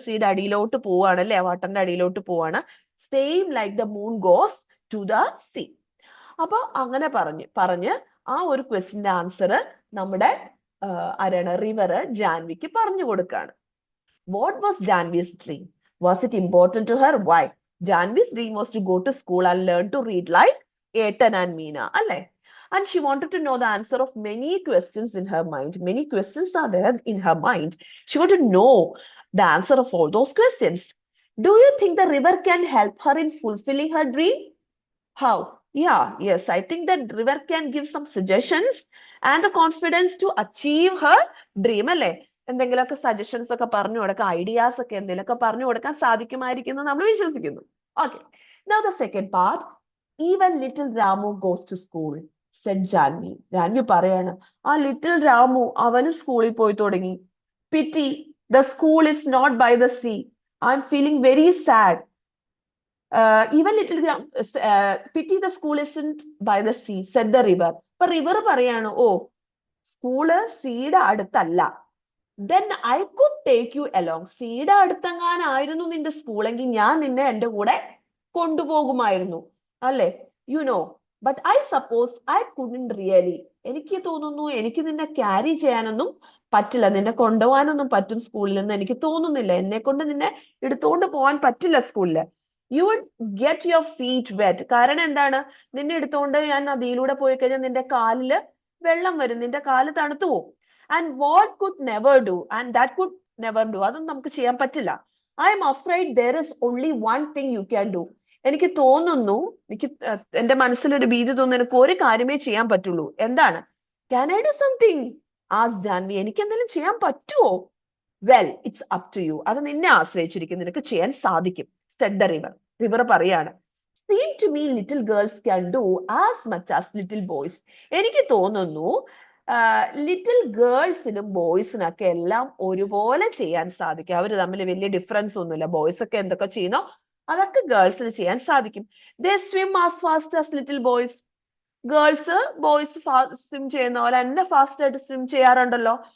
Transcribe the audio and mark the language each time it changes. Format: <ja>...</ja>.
<ml>സീയുടെ അടിയിലോട്ട് പോവാണ് അല്ലെ, വാട്ടറിന്റെ അടിയിലോട്ട് പോവാണ്.</ml> <en>Same like the moon goes to the sea.</en> <ml>അപ്പൊ അങ്ങനെ പറഞ്ഞ് ആ ഒരു ക്വസ്റ്റിന്റെ ആൻസർ നമ്മുടെ ആരാണ്, റിവർ ജാൻവിക്ക് പറഞ്ഞു കൊടുക്കാണ്.</ml> <en>What was Janvi's dream? Was it important to her? Why? Janvi's dream was to go to school and learn to read like Etan and Meena, alle? And she wanted to know the answer of many questions in her mind. Many questions are there in her mind. She wanted to know the answer of all those questions. Do you think the river can help her in fulfilling her dream? How? Yes, I think that river can give some suggestions and the confidence to achieve her dream, alle?</en> <ml>എന്തെങ്കിലുമൊക്കെ suggestions ഒക്കെ പറഞ്ഞു കൊടുക്കാൻ, ideas ഒക്കെ എന്തെങ്കിലുമൊക്കെ പറഞ്ഞു കൊടുക്കാൻ സാധിക്കുമായിരിക്കും എന്ന് നമ്മൾ വിശ്വസിക്കുന്നു.</ml> <en>Okay, now the second part. Even little Ramu goes to school, said Janvi.</en> <ml>Janhvi പറയാണ്, ആ ലിറ്റിൽ രാമു അവനും സ്കൂളിൽ പോയി തുടങ്ങി.</ml> <en>Pity the school is not by the sea, I'm feeling very sad. Even little pity the school isn't by the sea, said the river.</en> <ml>അപ്പൊ river പറയാണ്, ഓ school സീയുടെ അടുത്തല്ല.</ml> <en>then I could take you along.</en> <ml>സീയുടെ അടുത്തെങ്ങാനായിരുന്നു നിന്റെ സ്കൂളെങ്കിൽ ഞാൻ നിന്നെ എന്റെ കൂടെ കൊണ്ടുപോകുമായിരുന്നു അല്ലെ.</ml> <en>You know, but I suppose I couldn't really.</en> <ml>എനിക്ക് തോന്നുന്നു എനിക്ക് നിന്നെ ക്യാരി ചെയ്യാനൊന്നും പറ്റില്ല, നിന്നെ കൊണ്ടുപോകാനൊന്നും പറ്റും സ്കൂളിൽ നിന്ന് എനിക്ക് തോന്നുന്നില്ല. എന്നെ കൊണ്ട് നിന്നെ എടുത്തുകൊണ്ട് പോകാൻ പറ്റില്ല സ്കൂളില്.</ml> <en>You would get your feet wet.</en> <ml>കാരണം എന്താണ്, നിന്നെ എടുത്തുകൊണ്ട് ഞാൻ നദിയിലൂടെ പോയി കഴിഞ്ഞാൽ നിന്റെ കാലില് വെള്ളം വരും, നിന്റെ കാല് തണുത്തു പോകും.</ml> <en>and what could never do, and that could never do,</en> <ml>അതൊന്നും നമുക്ക് ചെയ്യാൻ പറ്റില്ല.</ml> <en>I'm afraid there is only one thing you can do.</en> <ml>എനിക്ക് തോന്നുന്നു, എനിക്ക് എന്റെ മനസ്സിലൊരു ഭീതി തോന്നുന്നു, എനിക്ക് ഒരു കാര്യമേ ചെയ്യാൻ പറ്റുള്ളൂ. എന്താണ്?</ml> <en>Can I do something, as Janhvi.</en> <ml>എനിക്ക് എന്തെങ്കിലും ചെയ്യാൻ പറ്റുമോ?</ml> <en>well it's up to you,</en> <ml>അത് നിന്നെ ആശ്രയിച്ചിരിക്കും, നിനക്ക് ചെയ്യാൻ സാധിക്കും.</ml> <en>Said the river.</en> <ml>റിവർ പറയാണ്,</ml> <en>seem to me little girls can do as much as little boys.</en> <ml>എനിക്ക് തോന്നുന്നു ലിറ്റിൽ ഗേൾസിനും ബോയ്സിനൊക്കെ എല്ലാം ഒരുപോലെ ചെയ്യാൻ സാധിക്കും. അവർ തമ്മിൽ വലിയ ഡിഫറൻസ് ഒന്നുമില്ല. ബോയ്സ് ഒക്കെ എന്തൊക്കെ ചെയ്യുന്നോ അതൊക്കെ ഗേൾസിന് ചെയ്യാൻ സാധിക്കും.</ml> <en>They swim as fast as little boys.</en> <ml>Girls boys swim ചെയ്യുന്ന പോലെ എന്നെ ഫാസ്റ്റ് ആയിട്ട് സ്വിം ചെയ്യാറുണ്ടല്ലോ.</ml>